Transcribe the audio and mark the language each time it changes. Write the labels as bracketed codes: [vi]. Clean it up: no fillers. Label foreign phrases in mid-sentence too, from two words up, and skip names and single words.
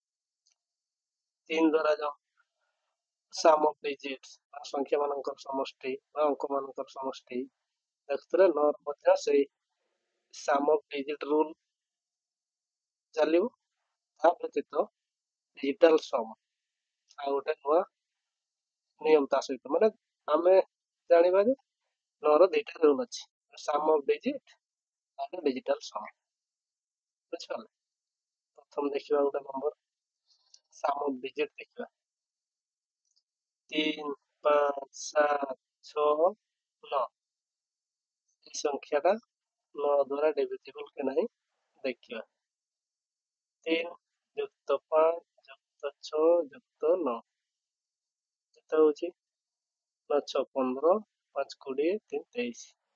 [or] 3 ଦ୍ୱାରା जो [en] sum of digits [or] ସଂଖ୍ୟା ମାନଙ୍କର ସମଷ୍ଟି ବା ଅଙ୍କ ମାନଙ୍କର ସମଷ୍ଟି ଦେଖୁଥିଲେ 9 ମଧ୍ୟ ସେଇ [en] sum of digit rule [or] ଚାଲିବ ତା ବ୍ୟତୀତ [en] digital sum [or] ଆଉ ଗୋଟେ ନୂଆ ନିୟମ ତା ସହିତ ମାନେ ଆମେ ଜାଣିବା ଯେ 9 ର ଦୁଇଟା ରୁଲ୍ ଅଛି [en] sum of digit [or] ଆଉ [en] digital sum [or] ବୁଝିପାରିଲେ ପ୍ରଥମ ଦେଖିବା ଗୋଟେ ନମ୍ବର [en] sum of digit [or] ଦେଖିବା 3 5 7 6 9 এই ସଂଖ୍ୟାଟା 9 ଦ୍ୱାରା ଡିଭିଜିବଲ କି ନାହିଁ ଦେଖିବା 3 ଯୁକ୍ତ 5 ଯୁକ୍ତ 6 ଯୁକ୍ତ 9 କେତେ ହେଉଛି 9 6 15 5 20 3 23